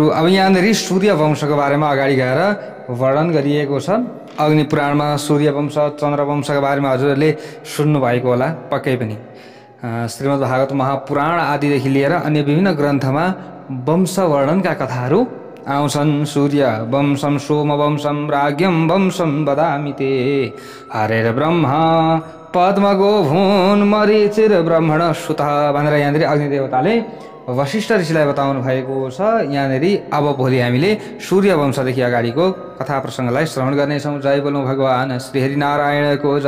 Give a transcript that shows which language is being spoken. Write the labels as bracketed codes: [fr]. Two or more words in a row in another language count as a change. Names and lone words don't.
[ne] अब यहाँनिर सूर्य वंशको बारेमा अगाडि गएर वर्णन गरिएको छ। अग्नि पुराणमा सूर्य वंश, चन्द्र वंशका बारेमा हजुरहरूले सुन्नुभएको होला पक्कै पनि। श्रीमद् भागवत महापुराण आदिदेखि लिएर अन्य विभिन्न ग्रन्थमा वंश वर्णनका कथाहरू आउँछन्। [sa] सूर्य वंशम सोम वंशम राज्ञम वंशम वदामि ते हरेर ब्रह्मा पद्मगो भून मरीचिर ब्रह्मण सुत [ne] भनेर यहाँनिर अग्निदेवताले वशिष्ठ ऋषिलाई बताउनु भएको छ। यहाँनिर अब भोलि हामीले सूर्य वंशदेखि अगाडिको कथा प्रसङ्गलाई श्रवण गर्नेछौँ। जय बोलौँ भगवान् श्री हरिनारायणको।